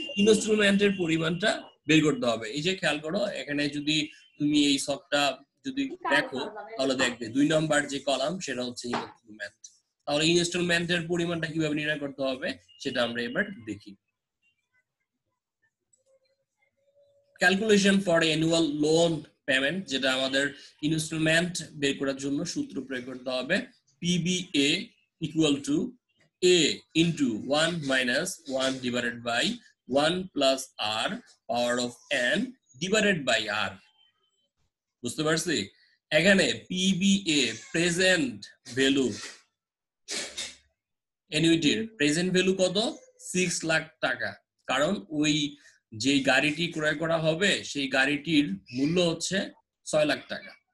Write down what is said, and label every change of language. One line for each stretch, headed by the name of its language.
Bangla: ইনস্টলমেন্টের পরিমাণটা বের করতে হবে। এই যে খেয়াল করো, এখানে যদি তুমি এই সবটা যদি দেখো তাহলে দেখবে 2 নাম্বার যে কলাম সেটা হচ্ছে ইনস্টলমেন্ট। তাহলে ইনস্টলমেন্টের পরিমাণটা কিভাবে নির্ণয় করতে হবে সেটা আমরা এবার দেখি।
English: calculation for annual loan payment,
Bangla: যেটা আমাদের ইনস্টলমেন্ট বের করার জন্য সূত্র প্রয়োগ করতে হবে।
English: PBA equal to a into 1 minus 1 divided by 1 plus r power of n divided by r.
Bangla: বুঝতে পারছি? এখানে PBA present value অ্যানুইটির present value কত? 6 লাখ টাকা। কারণ ওই যে গাড়িটি ক্রয় করা হবে সেই গাড়িটির মূল্য হচ্ছে 6 লাখ টাকা।